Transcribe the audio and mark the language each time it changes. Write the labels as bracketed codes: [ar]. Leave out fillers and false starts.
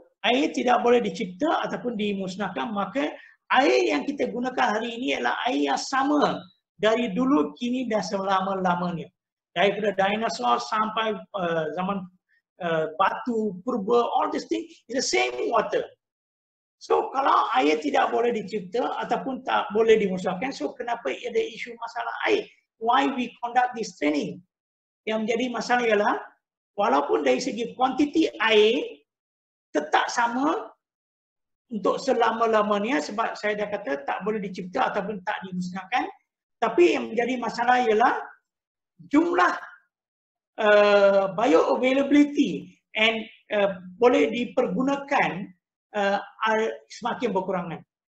[ms] air tidak boleh dicipta ataupun dimusnahkan, maka air yang kita gunakan hari ini adalah air yang sama dari dulu, kini dan selama-lamanya. Daripada dinosaur sampai zaman batu, purba, [en] all these things is the same water. [ms] So kalau air tidak boleh dicipta ataupun tak boleh dimusnahkan, so kenapa ada isu masalah air? [en] Why we conduct this training? [ms] Yang menjadi masalah ialah walaupun dari segi kuantiti air tetap sama untuk selama-lamanya, sebab saya dah kata tak boleh dicipta ataupun tak dimusnahkan, tapi yang menjadi masalah ialah jumlah bioavailability and boleh dipergunakan semakin berkurangan.